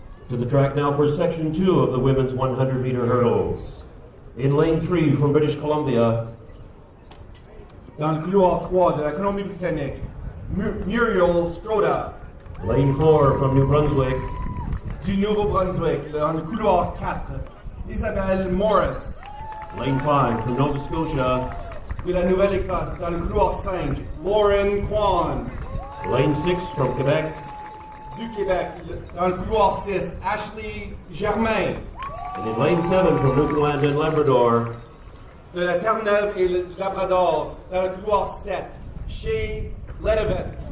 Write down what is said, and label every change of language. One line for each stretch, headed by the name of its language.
English: To the track now for section 2 of the women's 100-meter hurdles. In lane 3 from British Columbia.
French: Dans le couloir 3 de la Colombie-Britannique, Muriel Stroda.
English: Lane 4 from New Brunswick.
French: Du Nouveau-Brunswick, dans le couloir 4, Isabelle Morris.
English: Lane 5 from Nova Scotia.
French: De la Nouvelle-Écosse, dans le couloir 5, Lauren Kwan.
English: Lane 6 from Quebec.
French: Du Québec, dans le couloir 6, Ashley Germain.
English: And in lane 7 from Newfoundland and Labrador.
French: De la Terre-Neuve et du Labrador, dans le couloir 7, Shea Ledevet.